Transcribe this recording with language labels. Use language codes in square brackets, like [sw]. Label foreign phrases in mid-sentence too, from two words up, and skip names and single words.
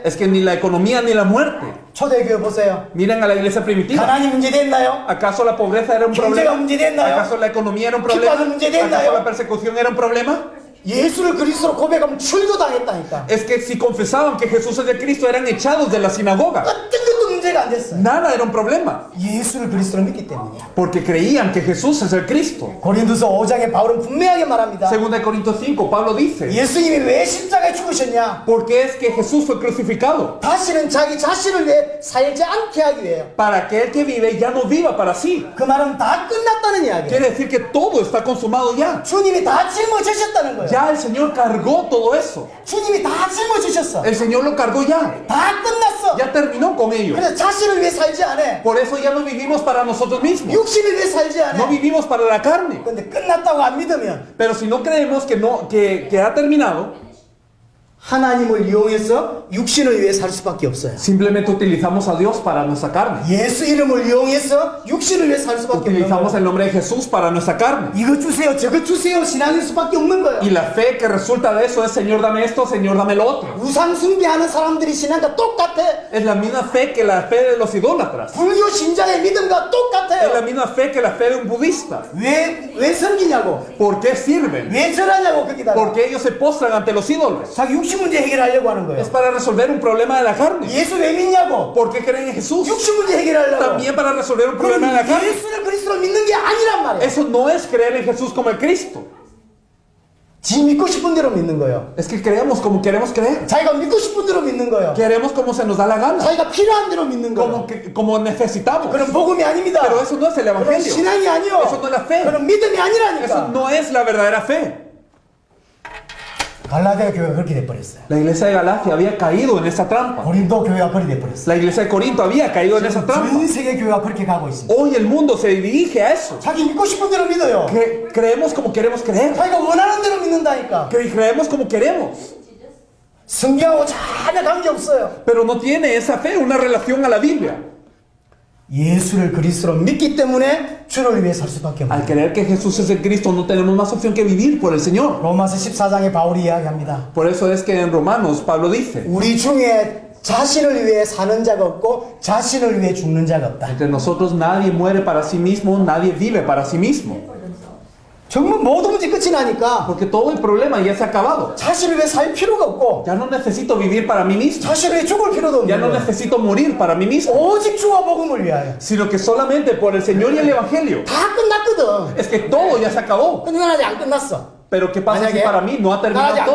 [es] Es que ni la economía ni la muerte. [ko] 초대교회 보세요. [es] Miren a la iglesia primitiva. [ko] 가난이 문제됐나요? [es] ¿Acaso la pobreza era un [ko] 경제가 [es] problema? [ko] 문제됐나요? [es] ¿Acaso la economía era un [ko] 핍박은 [es] problema? [ko] 문제됐나요? [es] ¿Acaso la persecución era un problema? [ko] 예수를 그리스도로 고백하면 출교당했다니까. [es] Es que si confesaban que Jesús es de Cristo eran echados de la sinagoga. [ko] 어떤 것도 문제가 안 됐어요. [es] Nada era un problema. [ko] 예수를 그리스도로 믿기 때문이야. [es] Porque creían que Jesús es el Cristo. [ko] 고린도서 5장에 바울은 분명하게 말합니다. [es] Según de Corintios 5, Pablo dice, [ko] 예수님이 왜 십자가에 죽으셨냐? [es] ¿por qué es que Jesús fue crucificado? [ko] 다시는 자기 자신을 위해 살지 않게 하기 위해요. [es] Para que el que vive ya no viva para sí. [ko] 그 말은 다 끝났다는 이야기예요. [es] Quiere decir que todo está consumado ya. [ko] 주님이 다 짊어지셨다는 거예요. [es] Ya el Señor cargó todo eso. [ko] 주님이 다 짊어지셨어. [es] El Señor lo cargó ya. [ko] 다 끝났어. [es] Ya terminó con ello. [ko] 그래서 자신을 위해 살지 않아. [es] Por eso ya no vivimos para nosotros mismos. [ko] 육신을 위해 살지 [es] No [ko] 않아. [es] vivimos para la carne. [ko] 근데 끝났다고 안 믿으면 [es] Pero si no creemos que ha terminado, [ko] 하나님을 이용해서 육신을 위해 살 수밖에 없어요. [es] simplemente utilizamos a Dios para nuestra carne. [ko] 예수 이름을 이용해서 육신을 위해 살 수밖에 없는 [es] Utilizamos [ko] 거예요. [es] el nombre de Jesús para nuestra carne. [ko] 이거 주세요, 저거 주세요, 신앙일 수밖에 없는 거예요. [es] Y la fe que resulta de eso es Señor dame esto, Señor dame lo otro. [ko] 우상 숭배하는 사람들이 신앙과 똑같아. [es] Es la misma fe que la fe de los idólatras. [ko] 불교 신자의 믿음과 [es] Es la [ko] 똑같아요. [es] misma fe que la fe de un budista. [ko] 왜 섬기냐고? [es] ¿Por qué sirven? [ko] 왜 절하냐고 거기다가. [es] Porque ellos se postran ante los ídolos. [ko] 자기 육신 문제 해결하려고 하는 [es] Es [ko] 거예요. [es] para resolver un problema de la carne. [ko] 예수 왜 믿냐고? [es] ¿Por qué creen en Jesús? [ko] 육신 문제 해결하려고. [es] También para resolver un problema de la [ko] 그럼 [es] carne. [ko] 예수를 그리스도로 믿는 게 아니란 말이에요. [es] Eso no es creer en Jesús como el Cristo. [ko] 지 믿고 싶은 대로 믿는 거예요. [es] Es que creemos como queremos creer. [ko] 자기가 믿고 싶은 대로 믿는 거예요. [es] Queremos como se nos da la gana. [ko] 자기가 필요한 대로 믿는 거예요. [es] Como necesitamos. [ko] 그럼 복음이 아닙니다. [es] Pero eso no es el [ko] 그럼 [es] evangelio. [ko] 신앙이 아니요. [es] Eso no es la fe. [ko] 그럼 믿음이 [es] Eso [ko] 아니라니까. [es] no es la verdadera fe. [ko] 갈라디아 교회가 그렇게 돼버렸어요. [es] La iglesia de Galacia había caído en esa trampa. [ko] 고린도 교회가 그렇게 돼버렸어요. [es] La iglesia de Corinto había caído en esa trampa. [ko] 전 세계 교회가 그렇게 가고 있습니다. [es] Hoy el mundo se dirige a eso. [ko] 자기 믿고 싶은 대로 믿어요. [es] Creemos como queremos creer. [ko] 자기가 원하는 대로 믿는다니까. [es] Creemos como queremos. [ko] 성경하고 전혀 관계없어요. [es] Pero no tiene esa fe una relación a la Biblia. [ko] 예수를 그리스도로 믿기 때문에 주를 위해 살 수밖에 [es] Al [ko] 없어요. [es] creer que Jesús es el Cristo no tenemos más opción que vivir por el Señor. [ko] 로마서 14장에 바울이 이야기합니다. [es] Por eso es que en Romanos Pablo dice, [ko] 우리 중에 자신을 위해 사는 자가 없고 자신을 위해 죽는 자가 없다. [es] entre nosotros nadie muere para sí mismo, nadie vive para sí mismo. [ko] 정말 모든 문제 끝이 나니까 [es] Porque todo el problema ya se ha acabado. [ko] 자신을 위해 살 필요가 없고 [es] Ya no necesito vivir para mí mismo. [ko] 자신을 위해 죽을 필요도 [es] Ya [ko] 없는 [es] no [ko] 거예요. [es] necesito morir para mí mismo. [ko] 오직 주와 복음을 위하여. [es] Sino que solamente por el Señor y el Evangelio. [ko] 다 끝났거든. [es] Es que todo ya se acabó. [ko] 근데 난 아직 안 끝났어. [es] Pero ¿qué pasa si Manake, para mí no ha nada, terminado ya